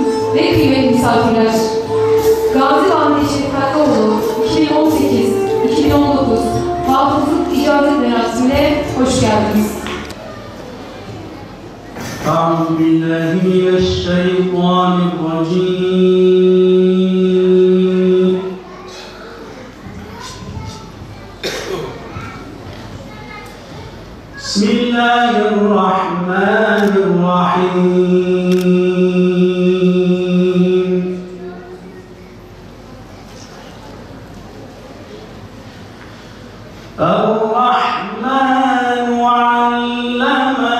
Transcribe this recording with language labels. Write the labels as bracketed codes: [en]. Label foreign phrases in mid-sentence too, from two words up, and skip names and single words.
[tr] ve kıymetli misafirler, Gazi Vahidi Şefkatlıoğlu 2018-2019 hafızlık icazet merasimine hoş geldiniz. [ar] أعوذ بالله من الشيطان الرجيم بسم الله الرحمن الرحيم الرحمن علم